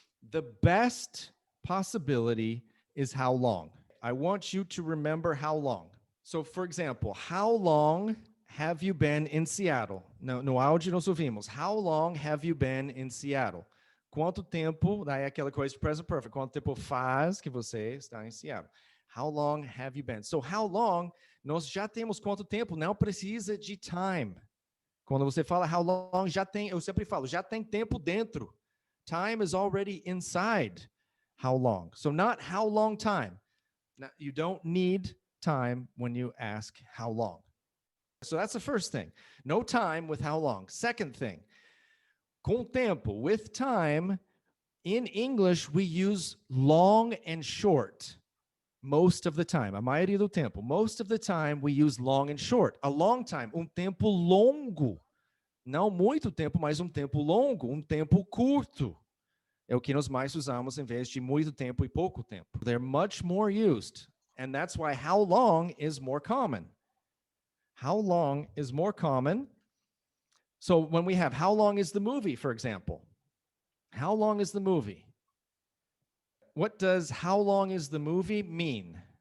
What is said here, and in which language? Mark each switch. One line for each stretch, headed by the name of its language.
English: The best possibility is how long. I want you to remember how long. So, for example, how long have you been in Seattle?
Portuguese: No áudio nós ouvimos.
English: How long have you been in Seattle?
Portuguese: Quanto tempo, daí é aquela coisa de present perfect. Quanto tempo faz que você está em Seattle?
English: How long have you been? So, how long,
Portuguese: nós já temos quanto tempo, não precisa de
English: time.
Portuguese: Quando você fala how long, já tem, eu sempre falo, já tem tempo dentro.
English: Time is already inside how long. So not how long time. Now, you don't need time when you ask how long. So that's the first thing. No time with how long. Second thing,
Portuguese: com tempo,
English: with time, in English, we use long and short most of the time.
Portuguese: A maioria do tempo.
English: Most of the time, we use long and short. A long time,
Portuguese: tempo longo. Não muito tempo, mas tempo longo, tempo curto. É o que nós mais usamos em vez de muito tempo e pouco tempo.
English: They're much more used. And that's why how long is more common. How long is more common. So when we have how long is the movie, for example? How long is the movie? What does how long is the movie mean?